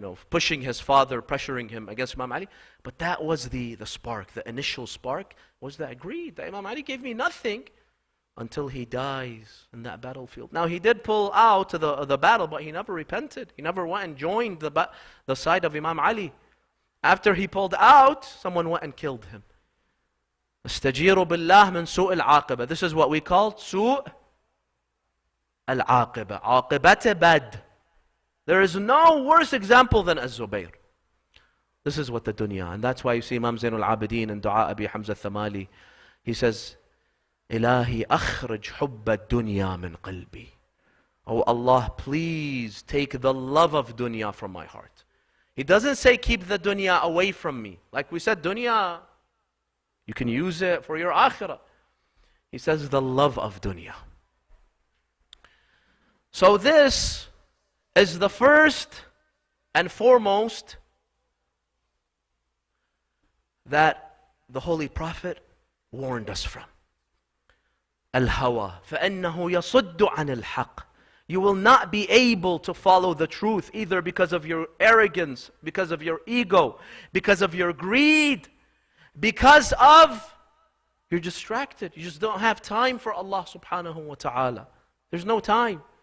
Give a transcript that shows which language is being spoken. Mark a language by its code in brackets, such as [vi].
[en] pushing his father, pressuring him against Imam Ali. But that was the spark, the initial spark was that greed. That Imam Ali gave me nothing until he dies in that battlefield. Now he did pull out of the battle, but he never repented. He never went and joined the side of Imam Ali. After he pulled out, someone went and killed him. [ar] استجيروا بالله من سوء العاقبة. [en] This is what we call [ar] سوء العاقبة. [en] عاقبة bad. There is no worse example than Az-Zubayr. This is what the dunya. And that's why you see Imam Zain al-Abidin in Dua Abi Hamza Thamali. He says, [ar] إلهي أخرج حب الدنيا من قلبي. [en] Oh Allah, please take the love of dunya from my heart. He doesn't say keep the dunya away from me. Like we said, dunya, you can use it for your akhirah. He says the love of dunya. So this is the first and foremost that the Holy Prophet warned us from. [ar] Al-hawa, فَإِنَّهُ يَصُدُّ عَنِ الْحَقِّ. [en] You will not be able to follow the truth either because of your arrogance, because of your ego, because of your greed, because of you're distracted. You just don't have time for Allah subhanahu wa ta'ala. There's no time.